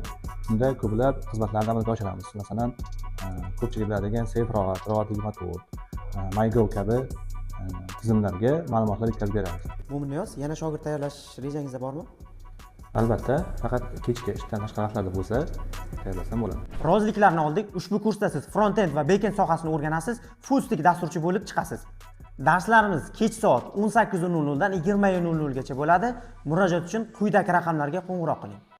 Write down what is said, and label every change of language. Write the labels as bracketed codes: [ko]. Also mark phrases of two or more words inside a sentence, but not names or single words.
[uz] Unda ko'plab xizmatlarni amalga oshiramiz. Masalan, ko'pchilik biladigan SafeRoad, Road24, MyGo kabi tizimlarga ma'lumotlar yetkazib beramiz. Mo'minyoz, yana shogird tayyorlash rejangizda bormi? Albatta, faqat kechki ishdan tashqari vaqtlarda bo'lsa, tayyorlasam bo'ladi. Roziliklarni oldik. Ushbu kursda siz front-end va back-end sohasini o'rganasiz, [en] full stack [uz] dasturchi bo'lib chiqasiz. Darslarimiz kech soat 18:00 dan 20:00 gacha bo'ladi. Murojaat uchun quyidagi raqamlarga qo'ng'iroq qiling.